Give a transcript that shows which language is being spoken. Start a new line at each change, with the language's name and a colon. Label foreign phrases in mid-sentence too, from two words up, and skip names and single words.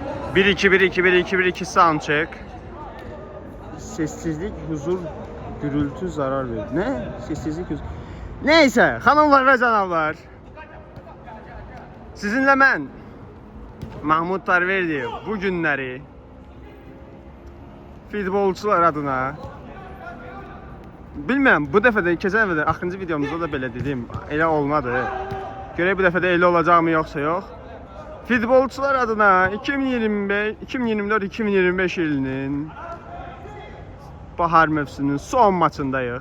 English: 1-2 sound check.
Turkish: Sessizlik, huzur, gürültü zarar verir. Ne? Sessizlik, huzur. Neyse, hanımlar ve canavlar.
Azerbaijani: Sizinle ben Mahmud Tarverdiyev bu günləri futbolçular adına bilmem bu dəfə də keçən dəfə də axırıncı videomuzda da belə dedim. Elə olmadı. Görək bu dəfə də elə olacaq mı yoxsa yox. Futbolçular adına 2024-2025 ilinin bahar mövsümünün son maçındayıq.